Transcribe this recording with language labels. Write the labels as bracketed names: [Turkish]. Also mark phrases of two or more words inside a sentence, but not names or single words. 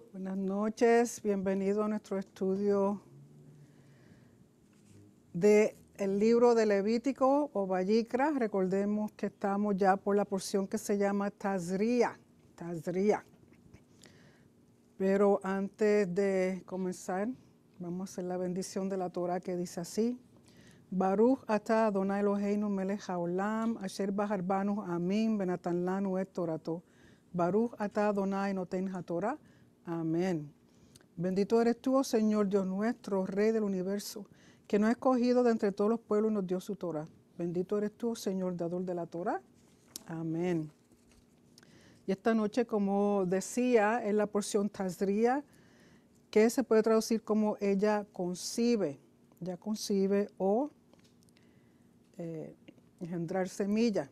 [Spanish] Buenas noches, bienvenido a nuestro estudio del libro de Levítico o Vayikra. Recordemos que estamos ya por la porción que se llama Tazria. Pero antes de comenzar, vamos a hacer la bendición de la Torah que dice así. [Hebrew] ברוך אתה אדני אלהינו מלך העולם אשר בחר בנו עמים ונתן לנו את תורתו. ברוך אתה אדני נותן התורה. [Spanish] Amén. Bendito eres tú, oh Señor Dios nuestro, Rey del universo, que nos ha escogido de entre todos los pueblos y nos dio su Torah. Bendito eres tú, oh Señor, dador de la Torah. Amén. Y esta noche, como decía, es la porción Tazria, que se puede traducir como ella concibe o engendrar semilla.